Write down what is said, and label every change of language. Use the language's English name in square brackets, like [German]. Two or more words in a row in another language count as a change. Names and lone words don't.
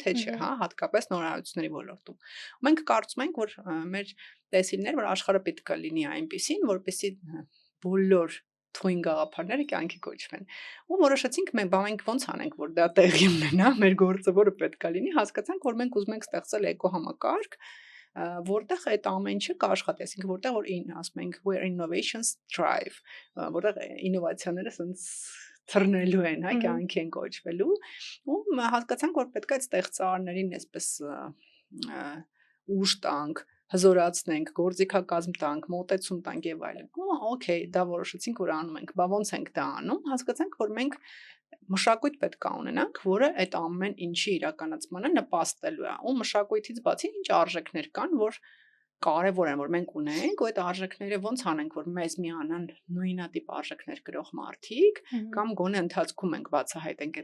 [Armenian] թե չէ, հա, հատկապես նորարարությունների ոլորտում։ Մենք կարծում ենք, որ մեր տեսիլներ, որ աշխարհը պետքա լինի այնպեսին, որպեսզի բոլոր թույն գաղափարները կյանքի կոչվեն։ Ու որոշեցինք մենք ոնց անենք, որ դա տեղի ունենա, մեր գործը որը պետքա լինի, հասկացանք, որ մենք ուզում ենք ստեղծել էկոհամակարգ, որտեղ այդ ամեն ինչը կաշխատի, այսինքն որտեղ որ ասում ենք [English] where innovations thrive, [Armenian] որտեղ ինովացիաները ասենց թռնելու են, հա, կյանքի են կոչվելու, ու հասկացանք, որ պետք է այդ ստեղծարարներին այսպես ուժ տանք, հզորացնենք, գործիքակազմ տանք, մոտեցում տանք եւ այլն։ Okay, դա որոշեցինք, որ անում ենք։ Բա ոնց ենք դա անում։ Հասկացանք, որ մենք մշակույթ պետք է ունենանք, որը այդ ամեն ինչի իրականացմանը նպաստելու է։ Ու մշակույթից բացի ինչ արժեքներ կան, որ կարևոր են, որ մենք ունենք, ու այդ արժեքները ոնց անենք, որ մեզ միանան նույնատիպ արժեքներ կրող մարդիկ, կամ գոնե ընթացքում ենք բացահայտենք